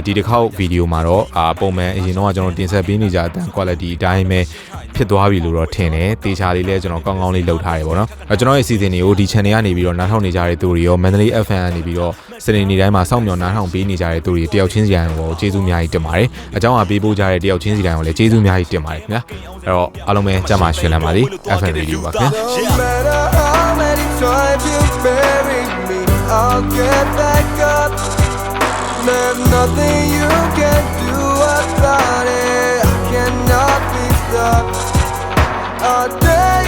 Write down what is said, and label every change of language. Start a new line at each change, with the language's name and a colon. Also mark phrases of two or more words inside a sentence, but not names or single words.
Burmese: ဒီတစ်ခေါက်ဗီဒီယိုမှာတော့ပုံမှန်အရင်တော့ကျွန်တော်တင်ဆက်ပေးနေကြအတန် quality အတိုင်းပဲဖြစ်သွားပြီလို့တော့ထင်တယ်တေချာလေးလဲကျွန်တော်ကောင်းလေးလုပ်ထားတယ်ပေါ့နော်ကျွန်တော်ရဲ့ season တွေကိုဒီ channel ကနေပြီးတော့နားထောင်နေကြတဲ့သူတွေရော Mandalay FM ကနေပြီးတော့စနေနေ့တိုင်းမှာစောင့်မျှော်နားထောင်ပေးနေကြတဲ့သူတွေတယောက်ချင်းစီတိုင်းကိုကျေးဇူးအများကြီးတင်ပါတယ်အကြောင်းအပေးပို့ကြတဲ့တယောက်ချင်းစီတိုင်းကိုလည်းကျေးဇူးအများကြီးတင်ပါတယ်ခင်ဗျာအဲ့တော့အားလုံးပဲကြမ်းပါရှင်လန်းပါစေ FM Radio ပါခင်ဗျာ
English: I'll get back up. There's nothing you can do about it. I cannot be stopped.